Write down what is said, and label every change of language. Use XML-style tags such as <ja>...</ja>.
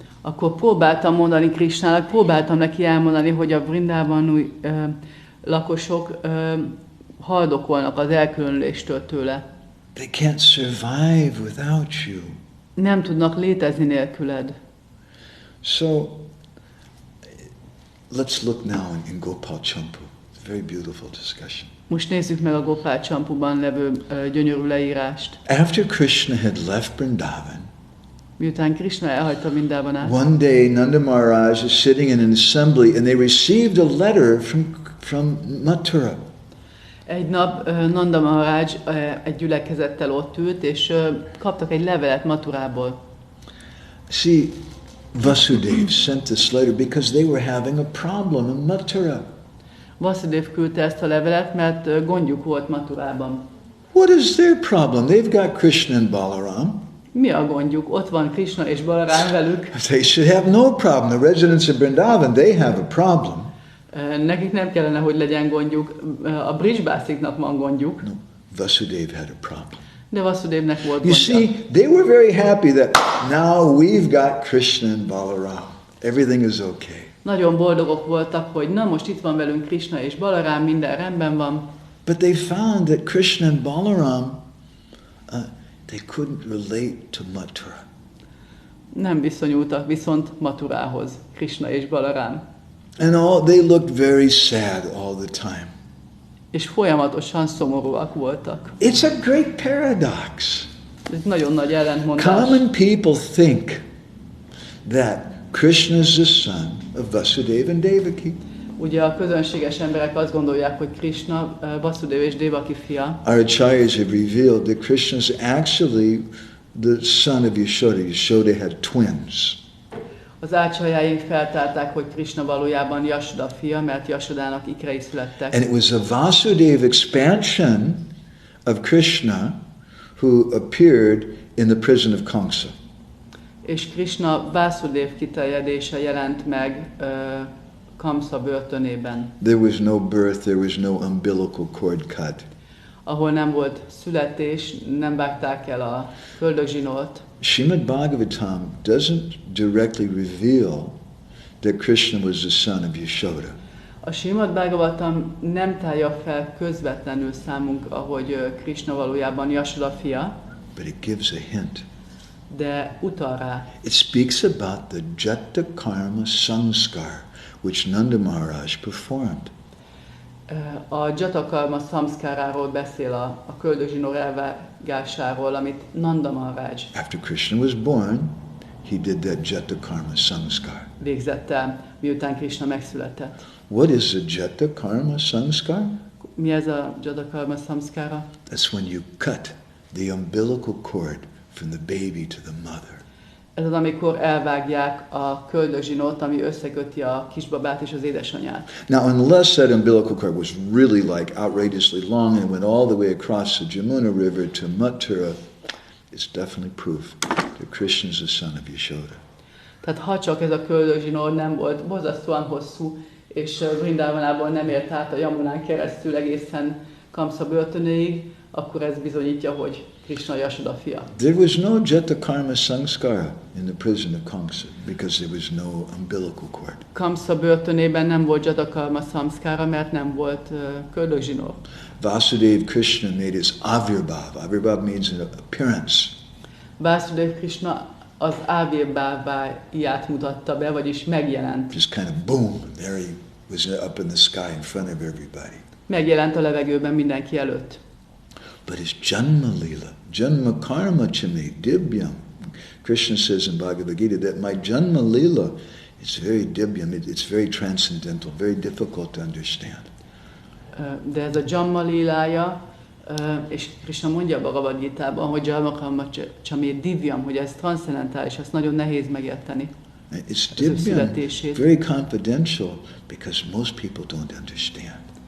<hu>Akkor próbáltam mondani Krishnának, próbáltam neki elmondani, hogy a Vrindavani lakosok haldokolnak az elkülönüléstől tőle.</hu> <en>They can't survive without you.</en> <hu>Nem tudnak létezni nélküled.</hu> <en>So, let's look now in Gopal Champu. It's a very beautiful discussion.</en> <hu>Most nézzük meg a Gopal Champuban levő gyönyörű leírást.</hu> <en>After Krishna had left Vrindavan,</en> <hu>miután Krishna elhagyta Vrindavanát,</hu> <en>one day Nanda Maharaj is sitting in an assembly and they received a letter from Mathura.</en> <hu>Egy nap Nanda Maharaj egy gyülekezettel ott ült, és kaptak egy levelet Mathurából.</hu> <en>See, Vasudev sent this letter because they were having a problem in Mathura.</en> <hu>Vasudev küldte ezt a levelet, mert gondjuk volt Mathurában.</hu> <en>What is their problem? They've got Krishna and Balaram.</en> <hu>Mi a gondjuk? Ott van Krishna és Balaram velük.</hu> <en>They should have no problem. The residents of Vrindavan, they have a problem.</en> <hu>Nekik nem kellene, hogy legyen gondjuk. A Brhad-bhagavatamrtáknak van gondjuk.</hu> <en>No, Vasudev had a problem.</en> <hu>De Vasudevnek volt</hu> <en>You</en> <hu>gondja.</hu> <en>see, they were very happy that now we've got Krishna and Balaram. Everything is okay.</en> <hu>Nagyon boldogok voltak, hogy na most itt van velünk Krishna és Balaram, minden rendben van.</hu> <en>But they found that Krishna and Balaram, they couldn't relate to Mathura.</en> <hu>Nem viszonyultak viszont Mathurához, Krishna és Balaram.</hu> <en>And they looked very sad all the time.</en> <hu>És folyamatosan szomorúak voltak.</hu> <en>It's a great paradox.</en> <hu>Ez nagyon nagy ellentmondás.</hu> <en>Common people think that Krishna is the son of Vasudeva and Devaki.</en> <hu>Ugye a közönséges emberek azt gondolják, hogy Krishna Vasudeva és Devaki fia.</hu> <en>Our acharyas have revealed that Krishna is actually the son of Yashoda. Yashoda had twins.</en> <hu>Az ácsajáink feltárták, hogy Krishna valójában Yashoda fia, mert Yashodának ikrei születtek.</hu> <en>And it was a Vasudeva expansion of Krishna who appeared in the prison of Kamsa.</en> <hu>És Krishna Vasudev kiterjedése jelent meg Kamsa börtönében.</hu> <en>There was no birth, there was no umbilical cord cut.</en> <hu>Ahol nem volt születés, nem vágták el a köldögzsinort.</hu> <en>Srimad Bhagavatam doesn't directly reveal that Krishna was the son of Yashoda.</en> <hu>A Srimad Bhagavatam nem tárja fel közvetlenül számunkra, hogy Krishna valójában Yashoda fia,</hu> <en>But it gives a hint.</en> <hu>de utal rá.</hu> <en>It speaks about the Jata Karma Samskar, which Nanda Maharaj performed.</en> <hu>A Jatakarma samszkáráról beszél a köldögzsinór elvágásáról, amit Nanda Maharaj</hu> <en>After Krishna was born, he did that Jata Karma Samskar.</en> <hu>végzett el, miután Krishna megszületett.</hu> <en>What is the Jata Karma Samskar?</en> <hu>Mi ez a Jatakarma samszkára?</hu> <en>That's when you cut the umbilical cord from the baby to the mother.</en> <hu>Ez az, amikor elvágják a köldögzsinót, ami összeköti a kisbabát és az édesanyát.</hu> <en>Now, unless that umbilical cord was really like outrageously long and went all the way across the Jamuna River to Mathura, it's definitely proof that Krishna is the son of Yashoda.</en> <hu>Tehát ha csak ez a köldögzsinór nem volt borzasztóan hosszú, és Vrindavanában nem ért át a Yamunán keresztül egészen Kamsa börtönéig, akkor ez bizonyítja, hogy Krishna Yashoda fia.</hu> <en>There was no Jata Karma Samskara in the prison of Kamsa because there was no umbilical cord.</en> <hu>Kamsa börtönében nem volt Jatakarma samszkára, mert nem volt köldögzsinór.</hu> <en>Vasudeva Krishna made his avirbhav. Avirbhav means an appearance.</en> <hu>Vasudev Krishna az ávirbháváját mutatta be, vagyis megjelent.</hu> <en>Just kind of boom, there he was up in the sky in front of everybody.</en> <hu>Megjelent a levegőben mindenki előtt.</hu> <en>But his</en> <sa>janma lila, janma karma chame dibyam.</sa> <en>Krishna says in Bhagavad Gita that my janma lila is very dibyam, it's very transcendental, very difficult to understand.</en> <hu>De ez a Jamma lílája, és Krishna mondja a Bhagavad Gitában, hogy</hu> <sa>Jamma karma chame divyam,</sa> <hu>hogy ez transzcendentális, ezt nagyon nehéz megérteni.</hu> <en>It's dibyam, very confidential, because most people don't understand.</en>